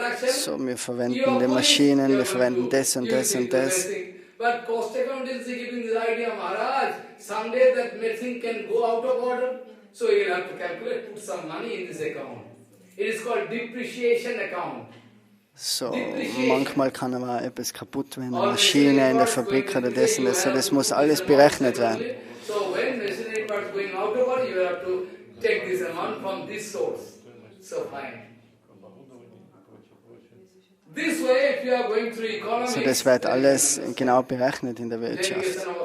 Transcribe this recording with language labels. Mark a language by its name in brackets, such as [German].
[German] So, wir verwenden die Maschinen, wir verwenden das und das und das. [English] But cost accountancy giving this idea, Maharaj, someday that medicine can go out of order, so you'll have to calculate, put some money in this account. It is called depreciation account. [German] So, manchmal kann aber etwas kaputt werden, eine Maschine in der Fabrik oder das und das, so, das muss alles berechnet werden. [English] So when machinery parts going out of order, you have to take this amount from this source. So fine. [German] So, das wird alles genau berechnet in der Wirtschaft.